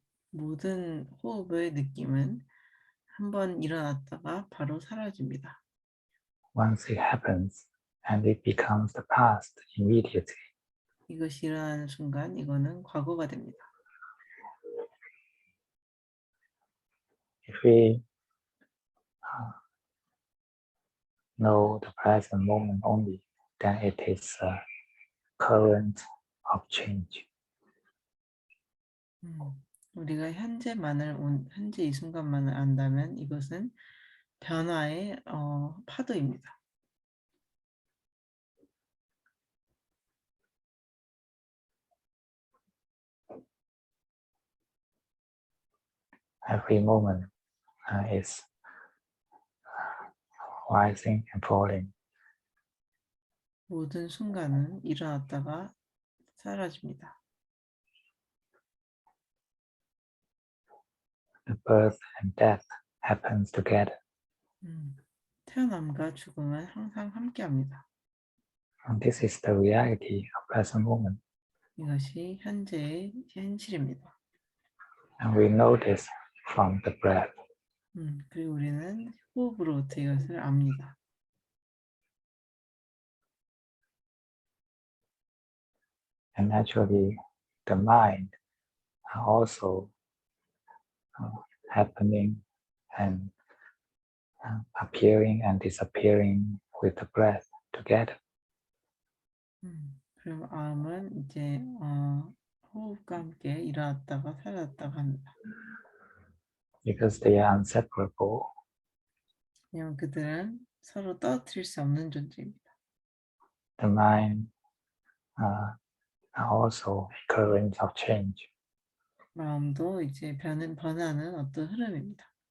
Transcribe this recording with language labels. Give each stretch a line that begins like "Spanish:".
Korean: 모든 호흡의 느낌은 한번 일어났다가 바로 사라집니다.
English: Once it happens and it becomes the past immediately.
Korean: 이것이 일어나는 순간 이거는 과거가 됩니다.
English: If we know the present moment only, then it is a current of change.
Korean: 우리가 현재 이 순간만을 안다면 이것은 변화의 파도입니다.
English: Every moment is rising and falling.
Korean: 모든 순간은 일어났다가 사라집니다.
English: The birth and death happens together.
Korean: 태어남과 죽음은 항상 함께합니다.
English: And this is the reality of present moment.
Korean: 이것이 현재의 현실입니다.
English: And we know this from the breath.
Korean: 그리고 우리는 호흡으로부터 이것을 압니다.
English: And naturally, the mind are also happening and appearing and disappearing with the breath together.
Korean: 그럼 마음은 이제 호흡과 함께 일어났다가 사라졌다가 합니다.
English: Because they are inseparable.
Korean: 왜냐하면 그들은 서로 떨어뜨릴 수 없는 존재입니다.
English: The mind are also a current of change.
Korean: 마음도 이제 변하는 어떤 흐름입니다.